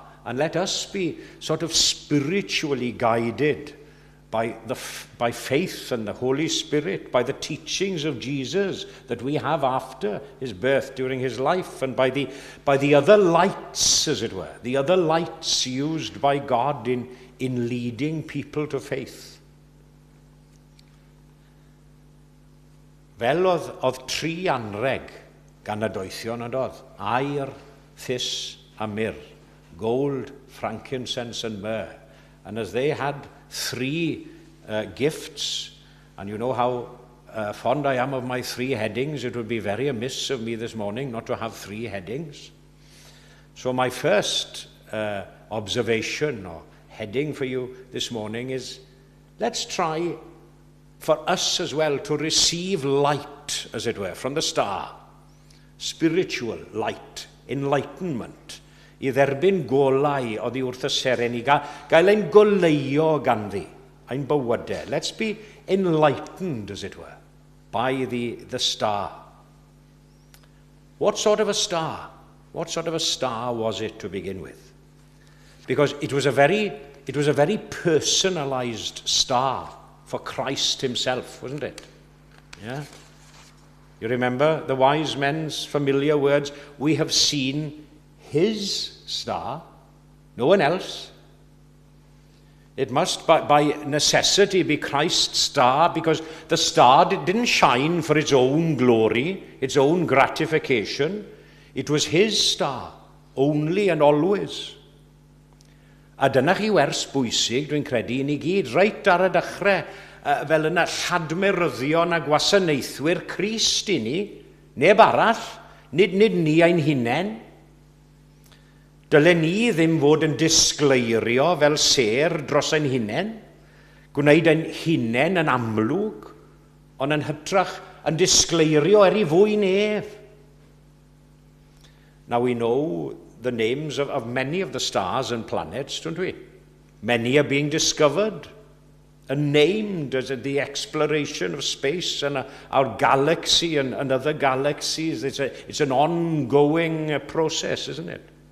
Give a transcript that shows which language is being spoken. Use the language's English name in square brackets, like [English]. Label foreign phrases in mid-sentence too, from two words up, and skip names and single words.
[English] And let us be sort of spiritually guided by faith and the Holy Spirit, by the teachings of Jesus that we have after his birth, during his life, and by the other lights, as it were, the other lights used by God in leading people to faith. [Welsh] Fel oedd tri anreg gan y doethion yn oedd, aur, thys a myrrh, [English] gold, frankincense and myrrh. And as they had three gifts, and you know how fond I am of my three headings, it would be very amiss of me this morning not to have three headings. So my first observation or heading for you this morning is, let's try for us as well to receive light, as it were, from the star. Spiritual light, enlightenment. [Welsh] I dderbyn golau oddi wrth y seren i gael ein goleio ganddi, ein bywydau. [English] Let's be enlightened, as it were, by the star. What sort of a star? What sort of a star was it to begin with? Because it was a very personalized star for Christ himself, wasn't it? Yeah. You remember the wise men's familiar words, we have seen his star, no one else. It must by necessity be Christ's star, because the star didn't shine for its own glory, its own gratification. It was his star, only and always. [Welsh] A dyna chi wers bwysig, dwi'n credu, i ni gyd, reit ar y dechrau, fel yna lladmeryddion a gwasanaethwyr Crist i ni, neb arall, nid ni ein hunain. Dylen ni ddim fod yn disgleirio fel ser dros ein hunain, gwneud ein hunain yn amlwg, ond yn hytrach yn disgleirio i fwy nef. [English] Now we know the names of many of the stars and planets, don't we? Many are being discovered and named as the exploration of space and our galaxy and other galaxies. It's an ongoing process, isn't it?